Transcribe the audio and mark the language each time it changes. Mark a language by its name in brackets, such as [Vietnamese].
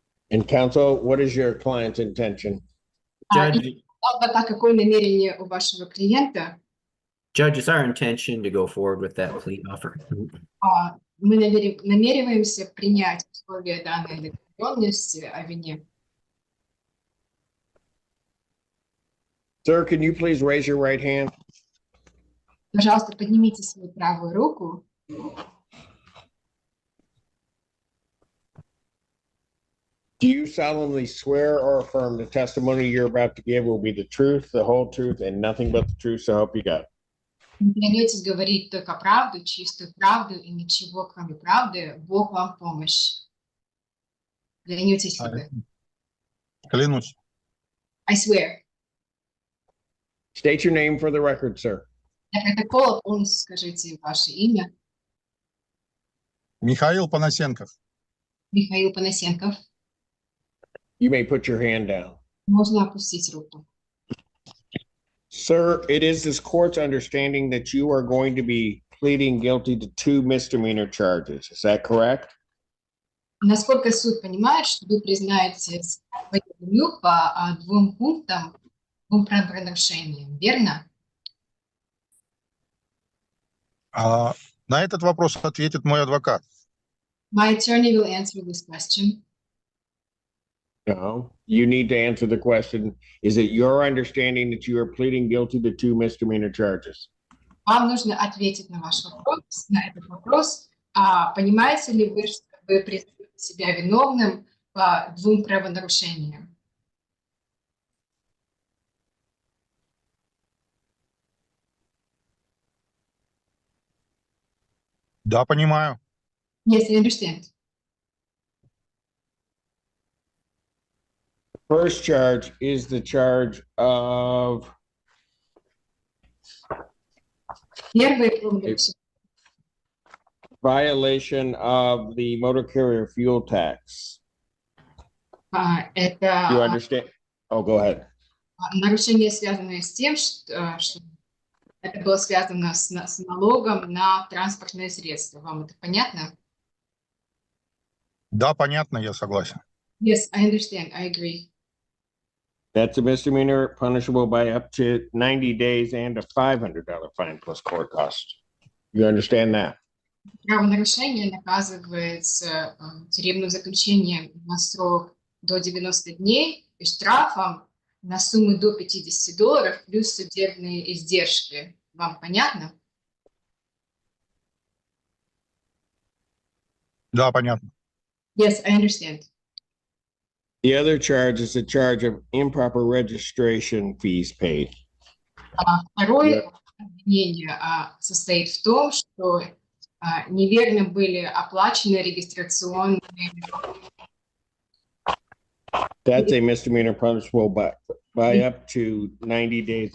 [English] And counsel, what is your client's intention? [Russian] Какое намерение у вашего клиента? [English] Judge, it's our intention to go forward with that plea offer. [Russian] Мы намереваемся принять условия данной договоренности о вине. [English] Sir, can you please raise your right hand? [Russian] Пожалуйста, поднимите свою правую руку. [English] Do Do you solemnly swear or affirm the testimony you're about to give will be the truth, the whole truth, and nothing but the truth, so help you God? [Russian] Клянетесь говорить только правду, чистую правду и ничего, кроме правды. Бог вам в помощь. Клянетесь ли вы? Клянусь. [English] I swear. State your name for the record, sir. [Russian] Для протокола полностью скажите ваше имя. Михаил Панасенков. Михаил Панасенков. [English] You may put your hand down. [Russian] Можно опустить руку. [English] Sir, it is this court's understanding that you are going to be pleading guilty to 2 misdemeanor charges. Is that correct? [Russian] Насколько суд понимает, что вы признаете свою вину по 2 пунктам, 2 правонарушениям, верно? На этот вопрос ответит мой адвокат. [English] My attorney will answer this question. No, you need to answer the question. Is it your understanding that you are pleading guilty to 2 misdemeanor charges? [Russian] Вам нужно ответить на ваш вопрос, на этот вопрос. Понимаете ли вы, что вы признаете себя виновным по 2 правонарушениям? Да, понимаю. [English] Yes, I understand. First charge is the charge of [Russian] Первое правонарушение. [English] violation of the motor carrier fuel tax. You [Russian] Это [English] understand? Oh, go ahead. [Russian] нарушение, связанное с тем, что это было связано с налогом на транспортные средства. Вам это понятно? Да, понятно, я согласен. [English] Yes, I understand. I agree. That's a misdemeanor punishable by up to 90 days and a $500 fine plus court costs. You understand that? [Russian] Правонарушение наказывается тюремным заключением на срок до 90 дней и штрафом на сумму до $50 плюс судебные издержки. Вам понятно? Да, понятно. [English] Yes, I understand. The other charge is a charge of improper registration fees paid. [Russian] Второе обвинение состоит в том, что неверно были оплачены регистрационные. [English] That's a misdemeanor punishable by up to 90 days.